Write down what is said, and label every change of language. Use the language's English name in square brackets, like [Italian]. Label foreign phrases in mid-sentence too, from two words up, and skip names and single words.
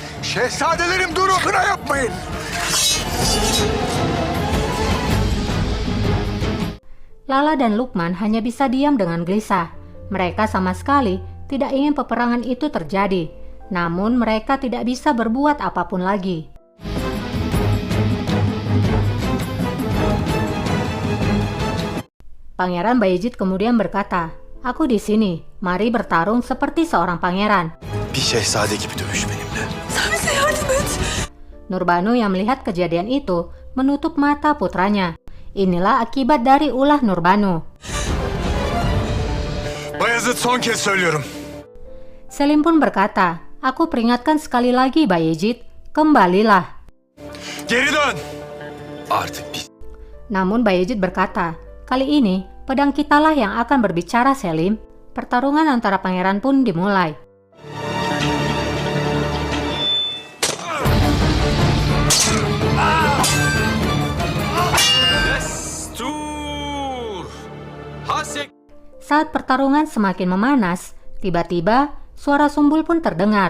[Turkish] Şehzadelerim durun, kına yapmayın. [Indonesian] Lala dan Lukman hanya bisa diam dengan gelisah. Mereka sama sekali tidak ingin peperangan itu terjadi. Namun mereka tidak bisa berbuat apapun lagi. Pangeran Bayezid kemudian berkata, "Aku di sini. Mari bertarung seperti seorang pangeran." [Turkish] Bir şehzade gibi dövüş benimle. Sen bize yardım et. [Indonesian] Nurbanu yang melihat kejadian itu menutup mata putranya. Inilah akibat dari ulah Nurbanu. [Turkish] Bayezid, son kez söylüyorum. [Indonesian] Selim pun berkata, "Aku peringatkan sekali lagi Bayezid, kembalilah." [Turkish] Geri dön. Artık biz. [Indonesian] Namun Bayezid berkata, "Kali ini pedang kitalah yang akan berbicara Selim." Pertarungan antara pangeran pun dimulai. Saat pertarungan semakin memanas, tiba-tiba suara sumbul pun terdengar.